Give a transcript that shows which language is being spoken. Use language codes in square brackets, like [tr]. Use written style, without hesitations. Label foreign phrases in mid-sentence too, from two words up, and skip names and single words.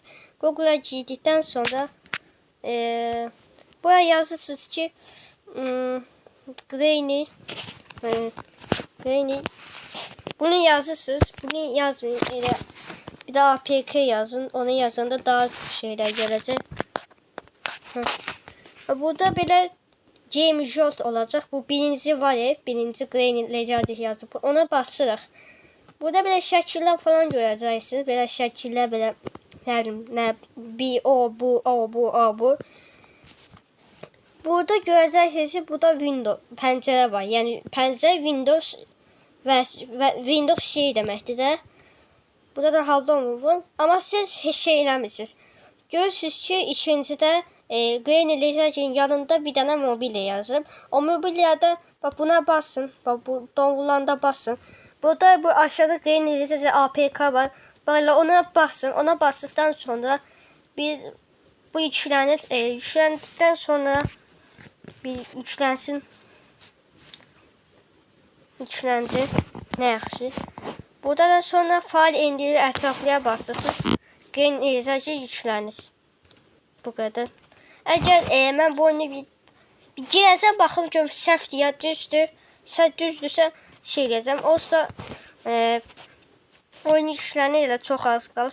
[az] Google'a girdikdən sonra buraya yazırsınız ki Granny bunu yazırsınız. Bunu yazmayın. Bir de APK yazın. Onu yazanda daha çok şeyler gelecek. Burada belə Game Jolt olacaq. Bu birinci var ya. Birinci Granny Legend yazıb. Ona basırıq. Burada belə şəkillər falan görəcəksiniz. Belə şəkillər belə bu. Burada görəcəksiniz ki, burada pəncərə var. Yəni pəncərə Windows və Windows şey deməkdir də. Burada da halda olmur. Amma siz heç şey eləmirsiniz. Görürsünüz ki, ikincidə Granny Legend'in yanında bir dənə mobilya yazıb. O mobilyada buna basın. Bu donulanda basın. Burada bu aşağıda Granny Legend APK var. [tr] Böyle ona basın. Ona bastıktan sonra [az] bu yüklənir. [tr] Yüklendikten sonra bir yüklensin. [az] Yüklendi. Ne yaxşı. Buradan sonra fail indirir, ətraflıya basırsınız. Granny Legend yüklənir. [tr] Bu kadar. [az] Əgər mən bu oyunu bir girəcəm, baxım görüm səhvdir ya düzdür. Düzdürsə şey eləyəcəm. Olsa oyun yüklənir elə çox az qalır.